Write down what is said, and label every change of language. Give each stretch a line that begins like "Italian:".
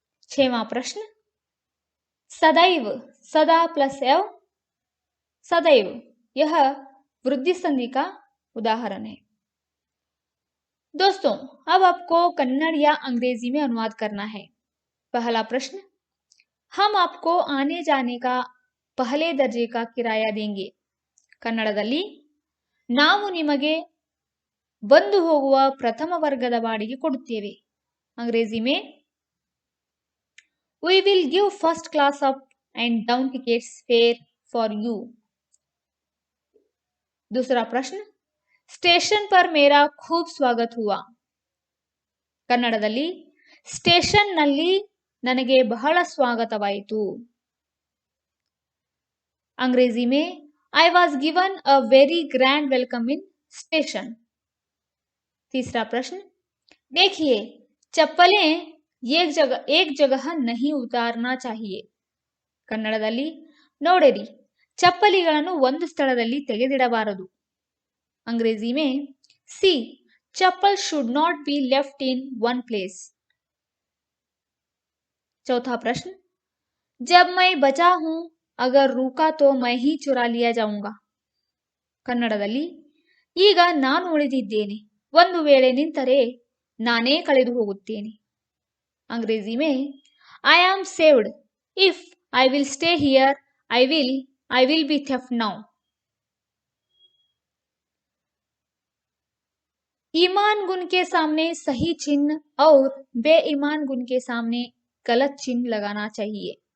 Hindi: छठवां प्रश्न, सदैव सदा प्लस एव सदैव, यह वृद्धि संधि का उदाहरण है। दोस्तों अब आपको कन्नड़ या अंग्रेजी में अनुवाद करना है। पहला प्रश्न, हम आपको आने जाने का पहले दर्जे का किराया देंगे।
Kannada: कन्नड़ದಲ್ಲಿ ನಾವು ನಿಮಗೆ ಬಂದು ಹೋಗುವ ಪ್ರಥಮ ವರ್ಗದ ಬಾಡಿಗೆ ಕೊಡುತ್ತೇವೆ।
Hindi: अंग्रेजी में
English: We will give first class up and down tickets fare for you।
Hindi: दूसरा प्रश्न, स्टेशन पर मेरा खूब स्वागत हुआ।
Kannada: ಕನ್ನಡದಲ್ಲಿ ಸ್ಟೇಷನ್ ನಲ್ಲಿ ನನಗೆ ಬಹಳ ಸ್ವಾಗತವಾಯಿತು।
Hindi: अंग्रेजी में
English: I was given a very grand welcome in station।
Hindi: तीसरा प्रश्न, देखिए चप्पलें एक जगह नहीं उतारना चाहिए।
Kannada: ಕನ್ನಡದಲ್ಲಿ ನೋಡಿರಿ ಚಪ್ಪಲಿಗಳನ್ನು ಒಂದು ಸ್ಥಳದಲ್ಲಿ ತೆಗೆದಿಡಬಾರದು।
Hindi: अंग्रेजी में
English: सी chappal should not be left in one place.
Hindi: चौथा प्रश्न, जब मैं बचा हूं अगर रुका तो मैं ही चुरा लिया जाऊंगा।
Kannada: ಕನ್ನಡದಲ್ಲಿ ಈಗ ನಾನು ಉಳಿದಿದ್ದೇನೆ, ಒಂದು ವೇಳೆ ನಿಂತರೆ ನಾನೇ ಕಳೆದು ಹೋಗುತ್ತೇನೆ।
Hindi: अंग्रेजी में
English: I am saved if I will stay here I will be theft now।
Hindi: ईमान गुण के सामने सही चिन्ह और बेईमान गुण के सामने गलत चिन्ह लगाना चाहिए।